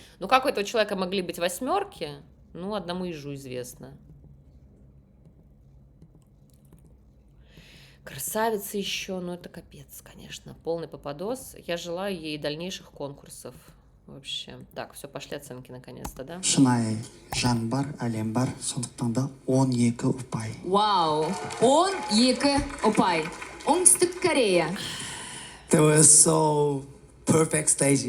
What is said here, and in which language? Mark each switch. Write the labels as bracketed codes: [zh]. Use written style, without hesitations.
[ru] Ну, как у этого человека могли быть восьмерки, ну, одному ежу известно. Красавица еще, ну это капец, конечно, полный попадос. Я желаю ей дальнейших конкурсов вообще. Так, все, пошли оценки наконец-то, да? [kk] шынайы жан бар, әлем бар, сондықтан да 12 ұпай. Вау, 12 ұпай. Оңтүстік Корея. [en] That was so perfect stage.